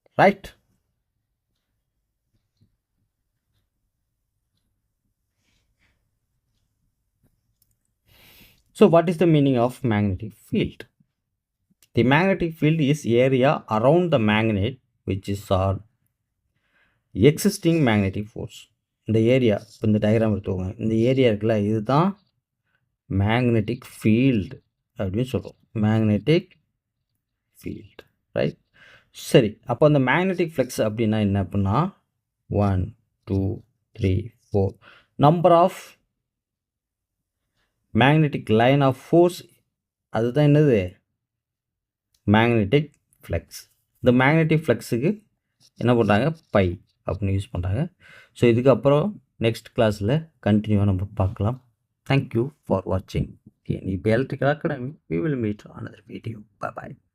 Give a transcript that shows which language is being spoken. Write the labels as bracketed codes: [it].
[en] Right, so what is the meaning of magnetic field? The magnetic field is area around the magnet which is our existing magnetic force. [ta] இந்த area, இப்போ இந்த diagram எடுத்துக்கோங்க. இந்த area இருக்குல்ல, இதுதான் magnetic field அப்படின்னு சொல்கிறோம். Magnetic field. Right, சரி, அப்போ அந்த மேக்னெட்டிக் ஃப்ளெக்ஸ் அப்படின்னா என்ன அப்படின்னா 1 2 3 4 number of magnetic line of force. அதுதான் என்னது? Magnetic flex. இந்த மேக்னெட்டிக் ஃப்ளெக்ஸுக்கு என்ன பண்ணுறாங்க? பை அப்படின்னு யூஸ் பண்ணுறாங்க. ஸோ இதுக்கப்புறம் நெக்ஸ்ட் கிளாஸில் கண்டினியூவாக நம்ம பார்க்கலாம். [en] Thank you for வாட்சிங். இப்போ electrical academy. We will meet on another video. Bye bye.